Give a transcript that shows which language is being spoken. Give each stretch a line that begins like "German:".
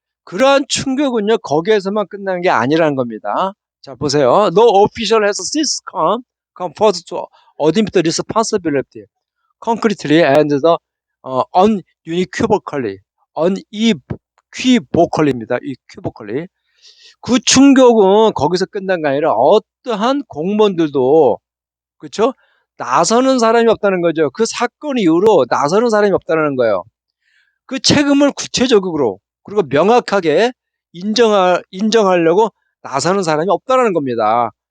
Korean: 그러한 충격은요, 거기에서만 끝난 게 아니라는 겁니다. 자, 보세요.
English: No official has since come forth to admit the responsibility concretely and the unequivocally
Korean: unequivocally입니다.
English: equivocally.
Korean: 그 충격은 거기서 끝난 게 아니라 어떠한 공무원들도 그렇죠? 나서는 사람이 없다는 거죠. 그 사건 이후로 나서는 사람이 없다는 거예요. 그 책임을 구체적으로 그리고 명확하게 인정하려고 나서는 사람이 없다는 겁니다.